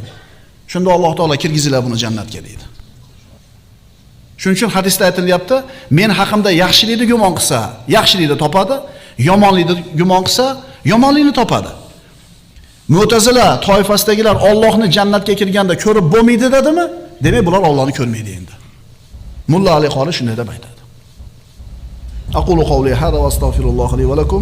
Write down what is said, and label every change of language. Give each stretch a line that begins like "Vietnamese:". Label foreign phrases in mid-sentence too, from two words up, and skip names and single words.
Uzbek: Shunda Alloh taolo kirgizinglar buni jannatga deydi. Shuning uchun hadisda aytilyapti, men haqimda yaxshilikni gumon qilsa, yaxshilikni topadi, yomonlikni gumon qilsa, yomonlikni topadi. Mu'tazila toifasidagilar Allohni jannatga kirganda ko'rib bo'lmaydi dedimi? Demak, bular Allohni ko'rmaydi endi. Mulla Ali Qori shunday deb aytadi.
Arabic: أقول قولي هذا وأستغفر الله لي ولكم.